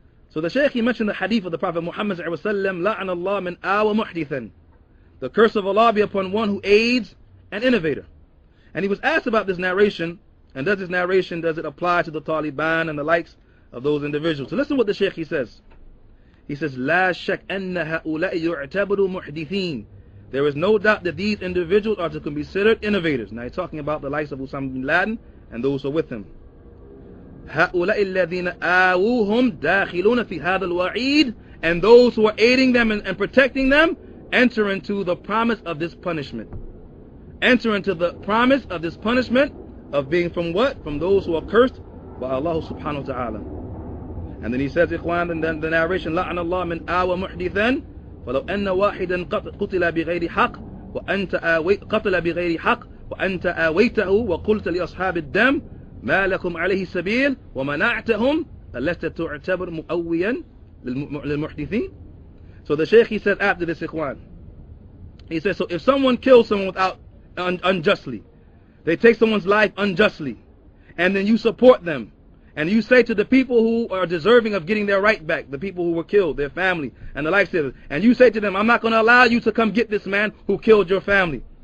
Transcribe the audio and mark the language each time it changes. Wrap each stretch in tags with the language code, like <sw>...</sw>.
<en>So the Shaykh, he mentioned the hadith of the Prophet Muhammad sallallahu alaihi wasallam,</en> <ar>لَعَنَ اللَّهُ مَنْ آوَ مُحْدِثًا.</ar> <en>The curse of Allah be upon one who aids an innovator. And he was asked about this narration, and does it apply to the Taliban and the likes of those individuals? So listen what the Shaykh, he says. He says,</en> <ar>لا شك أن هؤلاء يعتبروا محدثين.</ar> <en>There is no doubt that these individuals are to be considered innovators. Now he's talking about the likes of Usamah bin Laden and those who are with him.</en> <ar>هؤلاء الذين آووهم داخلون في هذا الوعيد.</ar> <en>And those who are aiding them and protecting them enter into the promise of this punishment. Enter into the promise of this punishment of being from what? From those who are cursed by Allah subhanahu wa ta'ala. And then he says, ikhwan, in the narration,</en> <ar>لَعْنَ اللَّهُ مِنْ آوَ مُحْدِثًا فَلَوْ أَنَّ وَاحِدًا قُتِلَ بِغَيْرِ حَقٍّ وَأَنْتَ آوَيْتَهُ وَقُلْتَ لِأَصْحَابِ الدَّمِ مَا لَكُمْ عَلَيْهِ سَبِيلٌ وَمَنَعْتَهُمْ أَلَسْتَ تُعْتَبَرْ مُؤَوِّيًا لِلْمُحْدِثِينَ.</ar> <en>So the Shaykh, he said after this, ikhwan, he says, so if someone kills someone unjustly, they take someone's life unjustly, and then you support them, and you say to the people who are deserving of getting their right back, the people who were killed, their family, and the likes of it, and you say to them, I'm not going to allow you to come get this man who killed your family.</en>